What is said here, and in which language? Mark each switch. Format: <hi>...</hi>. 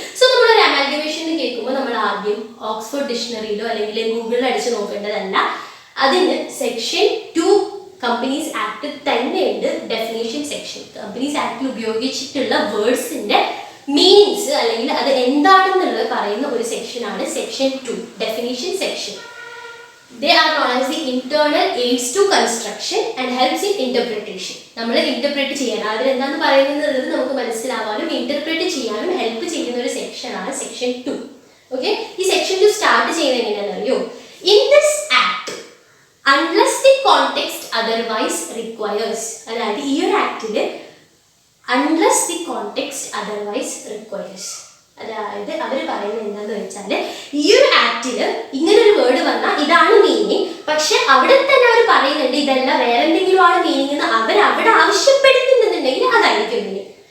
<ml>So നമ്മളൊരു amalgamation കേൾക്കുമ്പോൾ നമ്മൾ ആദ്യം ഓക്സ്ഫോർഡ് ഡിക്ഷണറിയിലോ അല്ലെങ്കിൽ ഗൂഗിളിൽ അടിച്ച് നോക്കേണ്ടതല്ല. അതിന് സെക്ഷൻ 2 കമ്പനീസ് ആക്ട് തന്നെയുണ്ട് ഡെഫിനേഷൻ സെക്ഷൻ. കമ്പനീസ് ആക്ടിൽ ഉപയോഗിച്ചിട്ടുള്ള വേർഡ്സിന്റെ മീനിങ്സ് അല്ലെങ്കിൽ അത് എന്താണെന്നുള്ളത് പറയുന്ന ഒരു സെക്ഷനാണ് section 2 definition section.</ml> <en>They are known as the internal aids to construction and helps in interpretation.</en> <ml>നമ്മൾ ഇന്റർപ്രറ്റ് ചെയ്യാൻ അതിലെന്താന്ന് പറയുന്നത് നമുക്ക് മനസ്സിലാവാനും ഇന്റർപ്രറ്റ് ചെയ്യാനും ഹെൽപ്പ് ചെയ്യുന്ന ഒരു സെക്ഷനാണ് സെക്ഷൻ 2. ഓക്കെ, ഈ സെക്ഷൻ 2 സ്റ്റാർട്ട് ചെയ്യുന്നത് എങ്ങനെയാണെന്ന് അറിയോ?</ml> <en>In this act, unless the context otherwise requires,</en> <ml>അതായത് ഈ ഒരു ആക്ടില്</ml> <en>unless the context otherwise requires,</en> <ml>അതായത് അവർ പറയുന്നത് എന്താന്ന് വെച്ചാൽ ഈ ഒരു ആക്ടില് ഇങ്ങനൊരു വേർഡ് വന്നാൽ ഇതാണ് മീനിങ്, പക്ഷെ അവിടെ തന്നെ അവർ പറയുന്നുണ്ട് ഇതല്ല വേറെ എന്തെങ്കിലും ആണ് മീനിങ് എന്ന് അവർ അവിടെ ആവശ്യപ്പെടുന്നുണ്ടെന്നുണ്ടെങ്കിൽ അതായിരിക്കും മീനിങ്.</ml>